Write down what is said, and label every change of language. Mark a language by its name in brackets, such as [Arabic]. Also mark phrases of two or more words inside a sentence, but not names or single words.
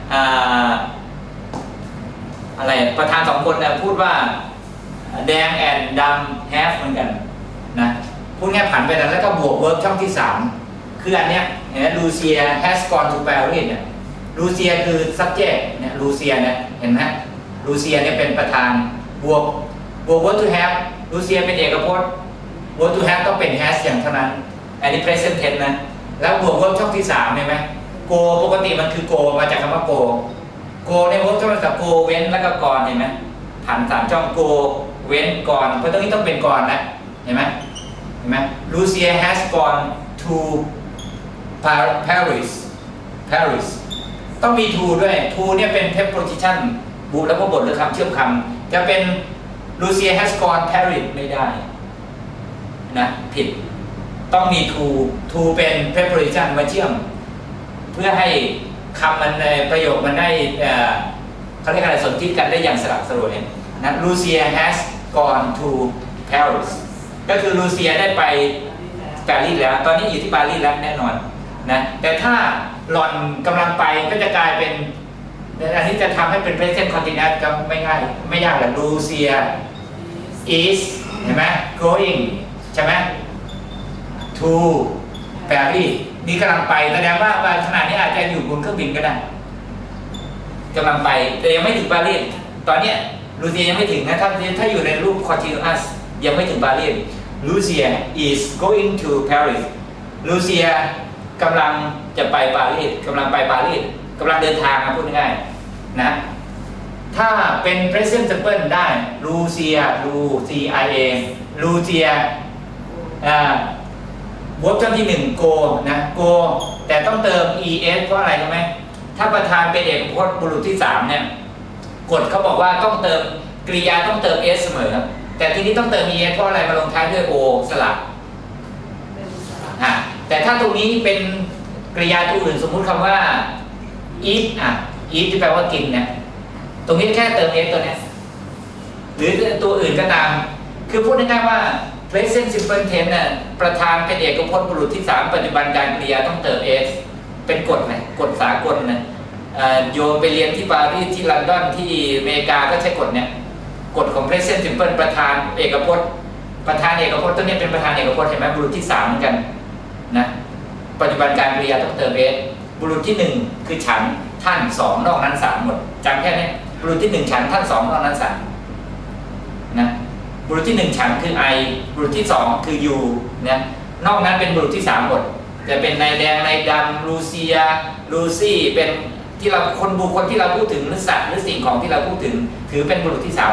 [Thai] อะไรประธาน2 คนนะพูดว่าแดงแอนดำ have เหมือนกันนะพูดง่ายผันไปนั้นแล้วก็บวก verb ช่องที่ 3คืออันเนี้ยเห็นไหมลูเซีย [English] has gone to Paris [Thai] เนี่ยลูเซียคือ subject เนี่ยลูเซียเนี่ยเห็นไหมลูเซียเนี่ยเป็นประธานบวก [English] verb to have [Thai] ลูเซียเป็นเอกพจน์ [English] verb to have [Thai] ต้องเป็น has อย่างเท่านั้น อันนี้ [English] present tense [Thai] นะแล้วบวก verb ช่องที่ 3เห็นไหม go ปกติมันคือ go มาจากคำว่า go ใน verb ช่องที่ 3 go เว้นแล้วก็ก่อนเห็นไหมผัน3 ช่อง go เว้นก่อนเพราะตรงนี้ต้องเป็นก่อนนะเห็นไหม [English] Lucia has gone to Paris [Thai] ต้องมี to ด้วย to เนี่ยเป็น preposition บุแล้ว ก็บทหรือคำเชื่อมคำจะเป็น [English] Lucia has gone Paris [Thai] ไม่ได้นะผิดต้องมี to เป็น preposition มาเชื่อมเพื่อให้คำมันในประโยคมันได้เขาเรียกอะไรสนธิกันได้อย่างสลับสลวยนะ [English] Lucia has gone to Paris [Thai] ก็คือลูเซียได้ไปปารีสแล้วตอนนี้อยู่ที่ปารีสแล้วแน่นอนนะแต่ถ้าหล่อนกำลังไปก็จะกลาย เป็นอันนี้จะทำให้เป็น [English] present continuous [Thai] ก็ไม่ง่ายไม่ยากหรอก [English] Lucia is [Thai] เห็นไหม going ใช่ไหม [English] to Paris [Thai] นี่กำลั งไปแสดงว่าขณะนี้อาจจะอยู่บนเครื่องบินก็ได้กำลังไปแต่ยังไม่ถึงปารีสตอนเนี้ยลูเซียยังไม่ถึงนะถ้าอยู่ในรูป continuous ยังไม่ถึงปารีส [English] Lucia is going to Paris [Thai] Lucia กำลังจะไปปารีสกำลังไปปารีสกำลังเดินทางนะพูดง่ายๆนะถ้าเป็น [English] present simple [Thai] ได้ Lucia Lucia verb ช่องที่1 go นะ go แต่ต้องเติม es เพราะอะไรรู้ไหมถ้าประธานเป็นเอกพจน์บุรุษที่3เนี่ยกฎเขาบอกว่าต้องเติมกริยาต้องเติม s เสมอแต่ทีนี้ต้องเติม es เพราะอะไรมาลงท้ายด้วย o สลับ แต่ถ้าตรงนี้เป็นกริยาตัวอื่นสมมุติคำว่า [English] eat eat [Thai] ที่แปลว่ากินเนี่ยตรงนี้แค่เติม s ตัวนี้หรือตัวอื่นก็ตามคือพูดง่ายๆว่า [English] present simple tense [Thai] น่ะประธานเป็นเอกพจน์บุรุษที่3ปัจจุบัน การกริยาต้องเติม s เป็นกฎนะกฎสากลนะโยมไปเรียนที่ปารีสที่ลอนดอนที่อเมริกาก็ใช้กฎเนี่ยกฎของ [English] present simple [Thai] ประธานเอกพจน์ตัวนี้เป็นประธานเอกพจน์เห็นไหมบุรุษที่3เหมือนกันนะปัจจุบันการกริยาต้องเติม s บุรุษที่1คือฉันท่าน2นอกนั้น3หมดจำแค่นี้บุรุษที่1ฉัน ท่าน2นอกนั้น3นะบุรุษที่1ฉันคือ I บุรุษที่2คือ you นะนอกนั้นเป็นบุรุษที่3หมดจะเป็นนายแดงนายดำลูเซียลูซี่เป็นที่เราบุคคลที่เราพูดถึงหรือสัตว์หรือสิ่งของที่เราพูดถึงถือเป็นบุรุษที่3ห